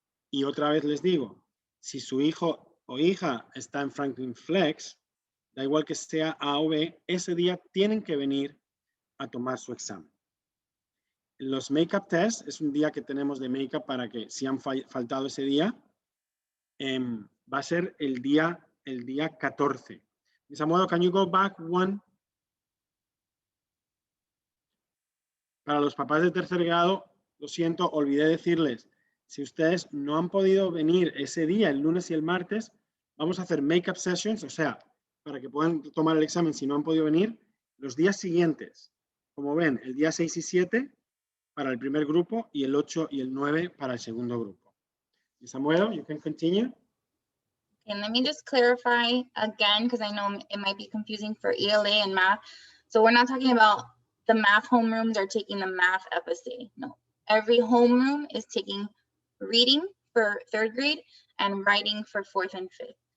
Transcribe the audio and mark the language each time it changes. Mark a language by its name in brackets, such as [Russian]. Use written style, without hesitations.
[Spanish] Y otra vez les digo, si su hijo o hija está en Franklin Flex, da igual que sea A o B, ese día tienen que venir a tomar su examen. Los make-up tests es un día que tenemos de make-up para que si han faltado ese día, va a ser el día 14. [English] Samuel, can you go back one? [Spanish] Para los papás de tercer grado, lo siento, olvidé decirles, si ustedes no han podido venir ese día, el lunes y el martes, vamos a hacer make-up sessions, o sea, para que puedan tomar el examen si no han podido venir, los días siguientes. Como ven, el día 6 y 7 para el primer grupo y el 8 y el 9 para el segundo grupo. [English] Samuel, you can continue. And let me just clarify again, because I know it might be confusing for ELA and math. So we're not talking about the math homerooms are taking the math FSA. No, every homeroom is taking reading for 3rd grade and writing for 4th and 5th.